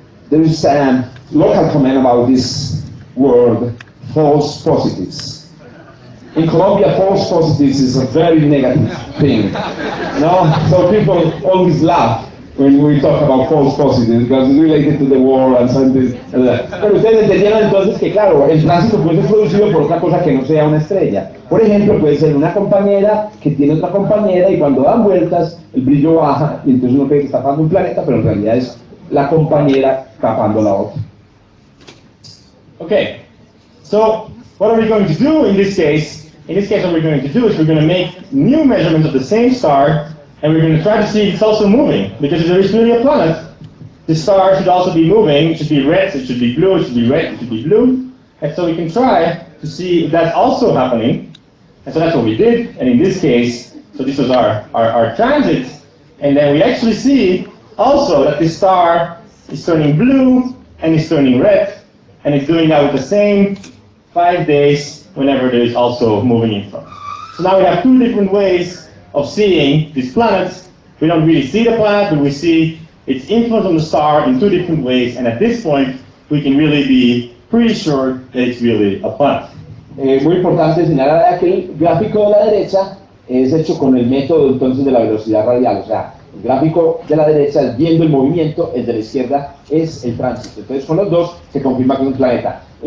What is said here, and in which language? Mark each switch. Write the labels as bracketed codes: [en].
[en] There is a local comment about this word, false positives. In Colombia, false positives is a very negative thing. So people always laugh when we talk about false positives because it's related to the war and something. [es] Pero ustedes entendieron entonces que, claro, el tránsito puede ser producido por otra cosa que no sea una estrella. Por ejemplo, puede ser una compañera que tiene otra compañera y cuando dan vueltas el brillo baja y entonces uno cree que está tapando un planeta, pero en realidad es la compañera tapando la otra. [en] Okay, so what are we going to do in this case? In this case, what we're going to do is we're going to make new measurements of the same star, and we're going to try to see if it's also moving, because if there is really a planet, the star should also be moving. It should be red, it should be blue, it should be red, it should be blue. And so we can try to see if that's also happening. And so that's what we did, and in this case, so this was our transit, and then we actually see also that this star is turning blue and is turning red, and it's doing that with the same 5 days whenever there is also moving in front. So now we have two different ways of seeing these planets. We don't really see the planet, but we see its influence on the star in two different ways, and at this point we can really be pretty sure that it's really a planet. [es] Muy importante señalar que el gráfico de la derecha es hecho con el método entonces de la velocidad radial, o sea, el gráfico de la derecha es viendo el movimiento, el de la izquierda es el tránsito. Entonces con los dos se confirma que es un planeta.